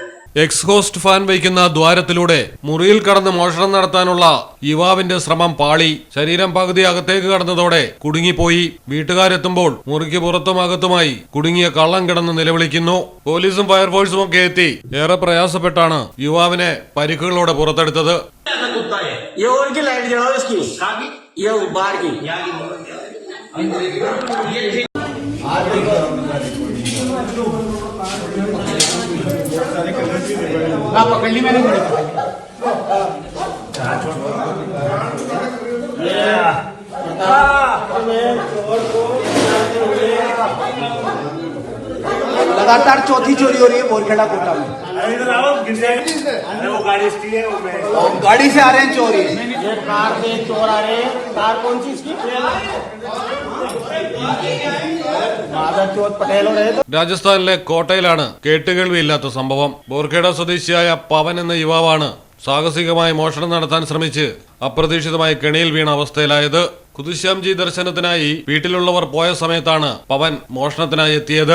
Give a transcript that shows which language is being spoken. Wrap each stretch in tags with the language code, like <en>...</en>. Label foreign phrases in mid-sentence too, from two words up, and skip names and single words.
<ml>എക്സ്ഹോസ്റ്റ് ഫാൻ വയ്ക്കുന്ന ദ്വാരത്തിലൂടെ മുറിയിൽ കടന്ന് മോഷണം നടത്താനുള്ള യുവാവിന്റെ ശ്രമം പാളി. ശരീരം പകുതി അകത്തേക്ക് കടന്നതോടെ കുടുങ്ങിപ്പോയി. വീട്ടുകാരെത്തുമ്പോൾ മുറിക്ക് പുറത്തും അകത്തുമായി കുടുങ്ങിയ കള്ളൻ കിടന്ന് നിലവിളിക്കുന്നു. പോലീസും ഫയർഫോഴ്സും ഒക്കെ എത്തി ഏറെ പ്രയാസപ്പെട്ടാണ് യുവാവിനെ പരിക്കുകളോടെ പുറത്തെടുത്തത്.</ml> <hi>पकड़नी मैंने लगातार चौथी चोरी हो रही है बोरखेड़ा कोटा में। गाड़ी से आ रहे हैं चोरी, ये कार से चोर आ रहे हैं। कार कौन सी इसकी?</hi> <ml>രാജസ്ഥാനിലെ കോട്ടയിലാണ് കേട്ടുകേൾവിയില്ലാത്ത സംഭവം. ബോർഖേഡ സ്വദേശിയായ പവൻ എന്ന യുവാവാണ് സാഹസികമായി മോഷണം നടത്താൻ ശ്രമിച്ച് അപ്രതീക്ഷിതമായി കെണിയിൽ വീണ അവസ്ഥയിലായത്. കുതുശ്യാംജി ദർശനത്തിനായി വീട്ടിലുള്ളവർ പോയ സമയത്താണ് പവൻ മോഷണത്തിനായി എത്തിയത്.</ml>